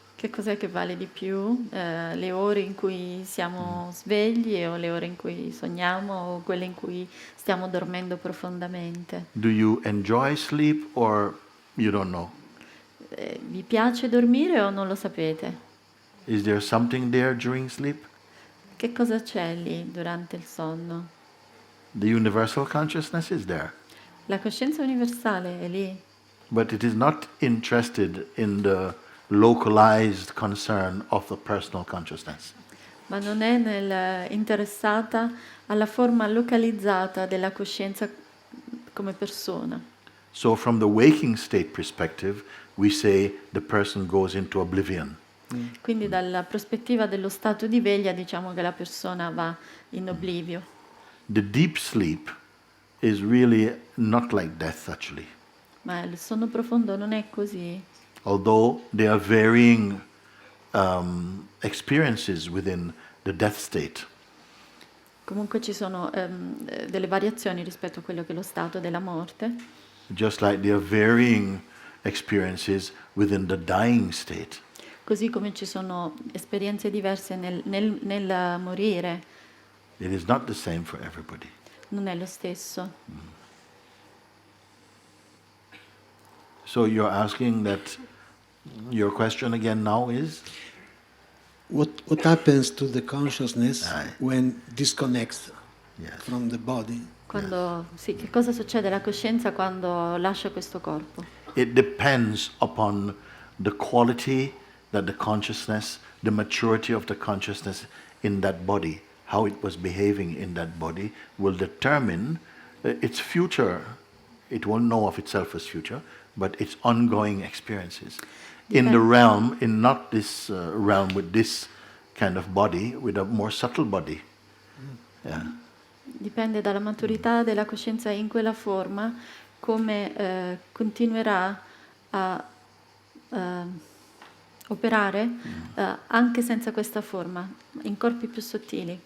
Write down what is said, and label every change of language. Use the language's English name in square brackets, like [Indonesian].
[Italian] Che cos'è che vale di più? Le ore in cui siamo svegli o le ore in cui sogniamo o quelle in cui stiamo dormendo profondamente? [English] Do you enjoy sleep or you don't know? [Italian] Vi piace dormire o non lo sapete? [English] Is there something there during sleep? [Italian] Che cosa c'è lì durante il sonno? [English] The universal consciousness is there, [Italian] La coscienza universale è lì, [English] but it is not interested in the localized concern of the personal consciousness. [Italian] ma non è interessata alla forma localizzata della coscienza come persona. [English] So from the waking state perspective, we say the person goes into oblivion. [Italian] Quindi dalla prospettiva dello stato di veglia diciamo che la persona va in oblivio. [English] The deep sleep is really not like death actually. [Italian] Ma il sonno profondo non è così. [English] Although there are varying experiences within the death state. [Italian] Comunque ci sono delle variazioni rispetto a quello che è lo stato della morte, [English] Just like there are varying experiences within the dying state. [Italian] così come ci sono esperienze diverse nel morire. [English] It is not the same for everybody. [Italian] non è lo stesso. [English] So you're asking that, your question again now is? What happens to the consciousness Aye. when disconnects Yes. from the body? [Italian] Sì, che cosa succede alla coscienza quando lascia questo corpo? [English] It depends upon the quality that the consciousness, the maturity of the consciousness in that body, how it was behaving in that body, will determine its future. It won't know of itself as future, but its ongoing experiences. In the realm, in not this realm with this kind of body, with a more subtle body. Yeah. [Italian] Dipende dalla maturità della coscienza in quella forma, come continuerà a operare anche senza questa forma, in corpi più sottili.